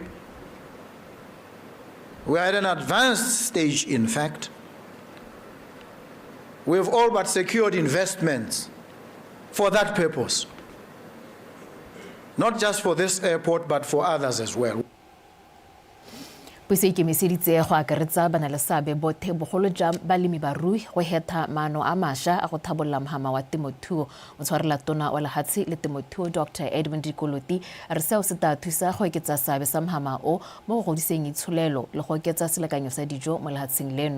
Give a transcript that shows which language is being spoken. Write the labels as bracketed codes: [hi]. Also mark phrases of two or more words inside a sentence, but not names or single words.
[en] We are at an advanced stage, in fact. We have all but secured investments for that purpose. Not just for this airport, but for others as well. [tn] Puso e ikemiseditse go akaretsa bana le seabe bothe bogolo jang balemi barui go hetha maano a mašwa a go thabolla mohama wa temothuo. Motshwarela tona wa lehatshe le temothuo Dr. Edmund Dikoloti a re seo se tla thusa go oketsa seabe sa mohama o mo go godiseng itsholelo le go oketsa selekanyo sa dijo mo lehatsheng leno.